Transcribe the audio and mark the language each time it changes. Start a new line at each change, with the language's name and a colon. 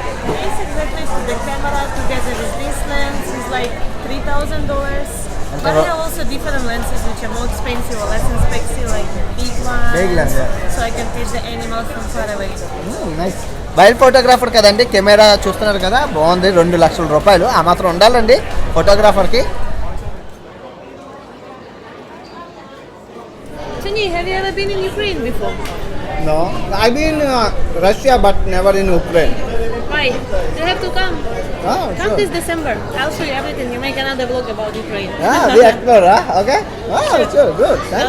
English: Basically, the camera together with this lens is like $3,000. But there are also different lenses which are more expensive or less expensive, like big ones. Big lens, yeah. So I can take the animals from far away. Nice.
Telugu: Wild photographer కదండి, camera చూస్తున్నారు కదా, బాగుంది. 2 లక్షల రూపాయలు ఆ మాత్రం ఉండాలండి ఫోటోగ్రాఫర్కి.
English: Chani, have you ever been in Ukraine before? No, I've been Russia but never in Ukraine. Why? You have to come. Ah, Come sure. this December. I'll show you everything. You make another vlog about Ukraine. Yeah, we explore, okay? Oh, sure, good. Thank